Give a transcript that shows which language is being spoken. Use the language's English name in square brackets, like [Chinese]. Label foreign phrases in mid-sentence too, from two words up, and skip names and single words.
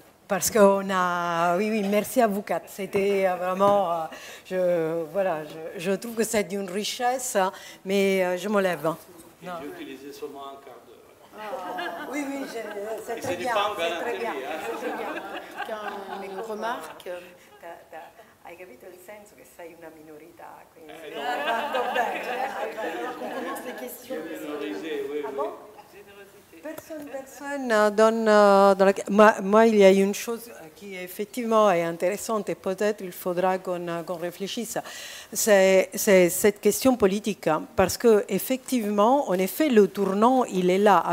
[French] Parce qu'on a... Oui, merci à vous quatre. C'était vraiment... je trouve que c'est d'une richesse, mais je me lève. J'ai utilisé seulement un quart d'heure. Ah, oui, c'est très bien. C'est très bien. Une remarque. [Italian] Hai capito il senso che sei una minorità, quindi no. fatto bene. [French] On commence les questions. Ah bon? Personne donne dans la... Moi, il y a une chose qui effectivement est intéressante et peut-être il faudra qu'on réfléchisse. C'est cette question politique, parce que effectivement, en effet, le tournant, il est là.